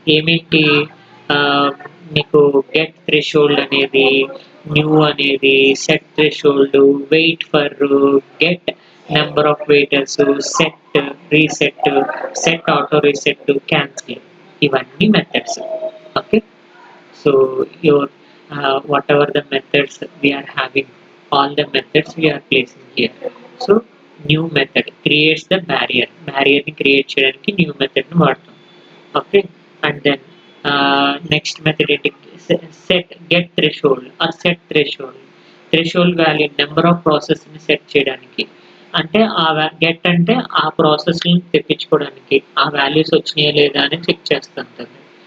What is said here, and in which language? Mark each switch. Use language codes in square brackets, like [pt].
[te] ఏమేంటి ఆహ్, మీకు get threshold అనేది, న్యూ అనేది, set threshold, wait for, get number of waiters, set, reset, set auto reset, cancel ఇవన్నీ methods. [en] Okay. So your whatever the methods we are having, all the methods we are placing here. So new method creates the barrier. [te] Barrier ని create చేయడానికి new method ని వాడతాం. [en] Okay. And then next method ఏంటి? Set get threshold or set threshold value number of ప్రాసెస్ని set చేయడానికి. [te] అంటే get అంటే ఆ ప్రాసెస్ని తెప్పించుకోవడానికి ఆ వాల్యూస్ వచ్చినాయా లేదా అని చెక్ చేస్తుంటుంది.